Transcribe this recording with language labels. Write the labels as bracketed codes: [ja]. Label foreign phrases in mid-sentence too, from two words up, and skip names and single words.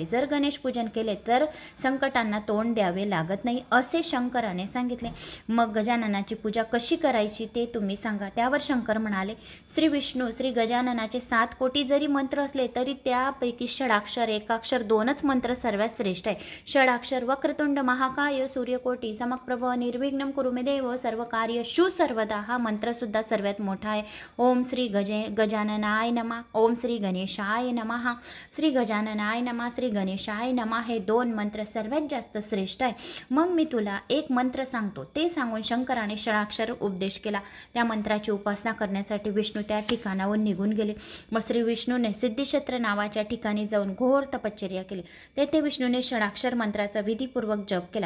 [mr] जर गणेश पूजन केले तर संकटांना तोंड द्यावे लागत नाही, असे शंकराने सांगितले. मग गजाननाची पूजा कशी करायची ते तुम्ही सांगा. त्यावर शंकर म्हणाले, श्री विष्णू, श्री गजाननाचे 7 कोटी जरी मंत्र असले तरी त्यापैकी षडाक्षर, एकाक्षर 2च मंत्र सर्वात श्रेष्ठ आहे. [sa] षडाक्षर वक्रतुंड महाकाय सूर्यकोटी समप्रभ निर्विघ्नं कुरु मे देव सर्व कार्य शु सर्वदा [mr] हा मंत्र सुद्धा सर्वात मोठा आहे. [sa] ओम श्री गजाननाय नमः, ओम श्री गणेशाय नमः, श्री गजाननाय नमः, श्री गणेशाय नमः [mr] हे 2 मंत्र सर्वात जास्त श्रेष्ठ आहे. मग मी तुला एक मंत्र सांगतो, ते सांगून शंकराने षडाक्षर उपदेश केला. त्या मंत्राची उपासना करण्यासाठी विष्णू त्या ठिकाणाहून निघून गेले. मग श्री विष्णूने सिद्धिक्षेत्र नावाच्या ठिकाणी जाऊन घोर तपश्चर्या केली. तेथे विष्णूने षडाक्षर मंत्राचा विधीपूर्वक जप केला.